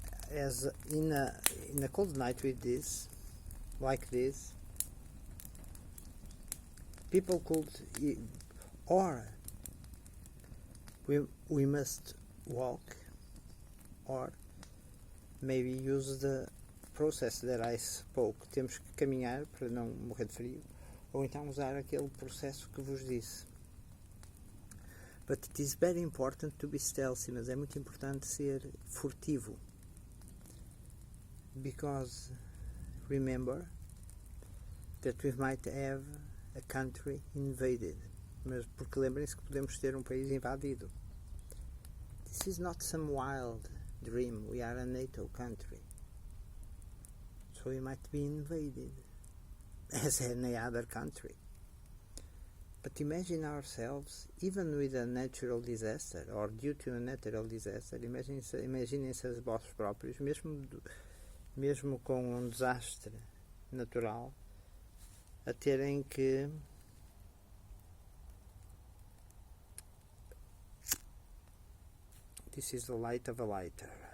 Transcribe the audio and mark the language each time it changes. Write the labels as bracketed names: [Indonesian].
[English] As in a cold night like this, people could, or we must walk, or maybe use the process that I spoke. [Portuguese] Temos que caminhar para não morrer de frio, ou então usar aquele processo que vos disse. [English] But it is very important to be stealthy, [Portuguese] mas é muito importante ser furtivo. [English] Because remember that we might have a country invaded. [Portuguese] Mas porque lembrem-se que podemos ter um país invadido. [English] This is not some wild dream. We are a NATO country. So we might be invaded as any other country. But imagine ourselves, even with a natural disaster, or due to a natural disaster, [Portuguese] imaginem-se as vós próprios, mesmo com um desastre natural, a terem que [English] this is the light of a lighter.